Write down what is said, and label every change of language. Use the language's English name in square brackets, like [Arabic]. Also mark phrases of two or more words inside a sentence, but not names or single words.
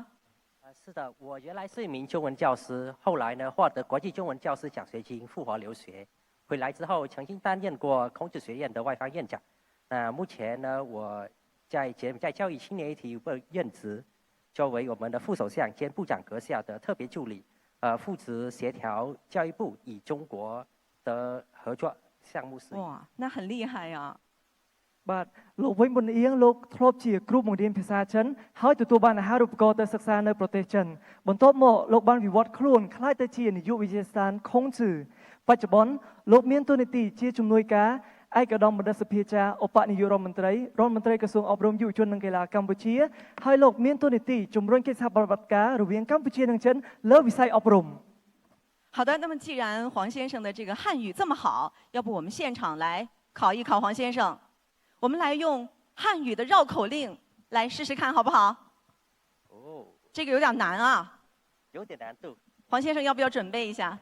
[Chinese] 是的，我原来是一名中文教师，后来呢获得国际中文教师奖学金赴华留学，回来之后曾经担任过孔子学院的外方院长。目前呢我在教育青年议题部任职，作为我们的副首相兼部长阁下的特别助理，负责协调教育部与中国的合作项目事宜。哇，那很厉害呀！ [Khmer] បាទលោកវិញមុនអៀងលោកធ្លាប់ជាគ្រូបង្រៀនភាសាចិនហើយទទួលបានអាហារូបករណ៍ទៅសិក្សានៅប្រទេសចិនបន្ទាប់មកលោកបានវិវត្តខ្លួនក្លាយទៅជានាយកវិទ្យាស្ថានខុងហ្សឺបច្ចុប្បន្នលោកមានតួនាទីជាជំនួយការឯកឧត្តមបណ្ឌិតសភាចារឧបនាយករដ្ឋមន្ត្រីក្រសួងអប់រំយុវជននិងកីឡាកម្ពុជាហើយលោកមានតួនាទីជំរុញកិច្ចសហប្រតិបត្តិការរវាងកម្ពុជានិងចិនលើវិស័យអប់រំ [Chinese] 好的，那么既然黄先生的这个汉语这么好，要不我们现场来考一考黄先生，我们来用汉语的绕口令来试试看，好不好？哦，这个有点难啊，有点难度，黄先生要不要准备一下？